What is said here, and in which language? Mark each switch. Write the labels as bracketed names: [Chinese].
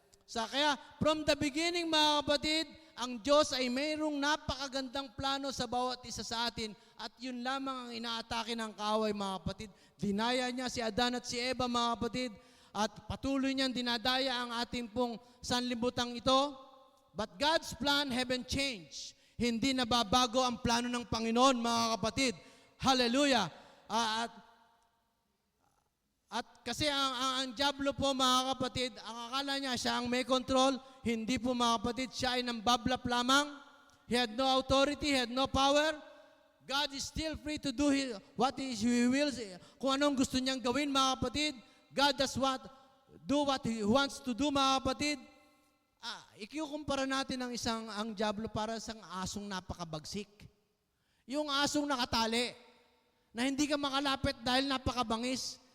[Filipino] Kaya, [English] from the beginning, [Filipino] mga kapatid, ang Diyos ay mayroong napakagandang plano sa bawat isa sa atin at yun lamang ang inaatake ng kaaway, mga kapatid. Dinaya niya si Adan at si Eva, mga kapatid, at patuloy niyang dinadaya ang ating pong sanlibutan ito. [English] But God's plan haven't changed. [Filipino] Hindi nababago ang plano ng Panginoon, mga kapatid. Hallelujah. At kasi ang diablo po, mga kapatid, ang akala niya siya ang may control. Hindi po, mga kapatid, siya ay nambablap lamang. [English] He had no authority, he had no power. God is still free to do what He wills. [Filipino] Kung anong gusto niyang gawin, mga kapatid, [English] God does do what He wants to do, mga kapatid. [Filipino] Ikikumpara natin ang diablo para sa asong napakabagsik. Yung asong nakatali, na hindi ka makalapit dahil napakabangis.